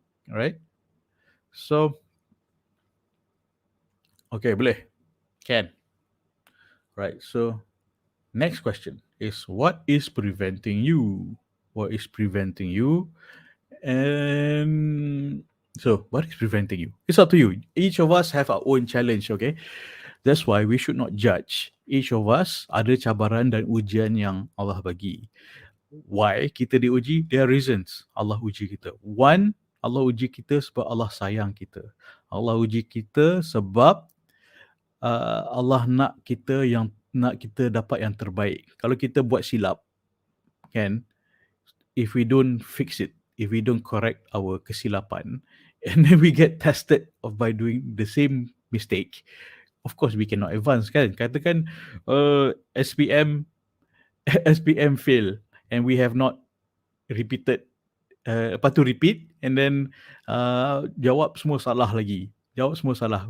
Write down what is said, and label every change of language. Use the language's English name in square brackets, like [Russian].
[English] All right. So, okay, [Malay] boleh. [English] Can. Right. So, next question is, what is preventing you? What is preventing you? And so, what is preventing you? It's up to you. Each of us have our own challenge, okay? That's why we should not judge. Each of us [Malay] ada cabaran dan ujian yang Allah bagi. [English] Why [Malay] kita diuji? [English] There are reasons [Malay] Allah uji kita. One, Allah uji kita sebab Allah sayang kita. Allah uji kita sebab Allah nak kita yang nak kita dapat yang terbaik. Kalau kita buat silap, kan, [English] if we don't fix it, if we don't correct our kesilapan, and then we get tested of by doing the same mistake, of course we cannot advance, kan. [Malay] Katakan SPM SPM [English] fail and we have not repeated, [Malay] lepas tu [English] repeat and then [Malay] jawab semua salah lagi. Jawab semua salah.